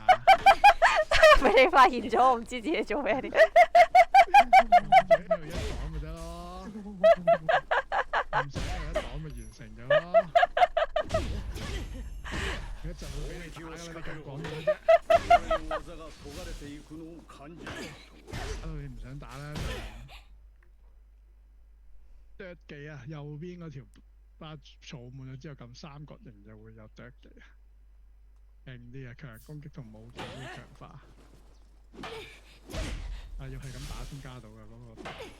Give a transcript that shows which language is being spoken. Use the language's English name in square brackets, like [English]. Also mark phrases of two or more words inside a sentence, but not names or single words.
[Cantonese] 俾你發現咗，我唔知自己做咩添。喺度一擋咪得咯，唔使喺度一擋咪完成咗咯。一陣會俾你打㗎啦，你咁講嘢啫。 [Japanese] 技が研がれていくのを感じる。 [Cantonese] 你唔想打啦，啄技啊，右邊嗰條巴儲滿咗之後撳三角形就會有啄技啊，勁啲啊，強攻擊同武器都強化。要係咁打先加到㗎嗰個。